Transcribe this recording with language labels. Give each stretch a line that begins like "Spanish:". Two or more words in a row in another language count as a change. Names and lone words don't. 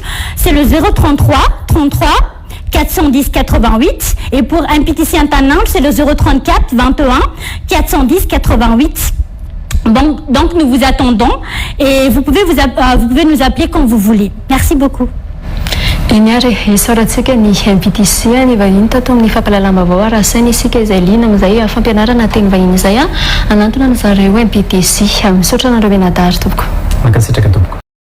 French: C'est le 033 33 410 88. Et pour MPTC en Tanange, c'est le 034 21 410 88. Donc, nous vous attendons et vous pouvez nous appeler quand vous voulez. Merci beaucoup.
Malagasy: Eny ary isaorantsika ny MPTC ny vahiny tato amin'ny fampalalam-baovao arasaina isika izay liana amin'izay fampianarana teny vahiny izay anatona ny zareo MPTC misaotra anareo enadary tompoko. Mankasitraka tompoko.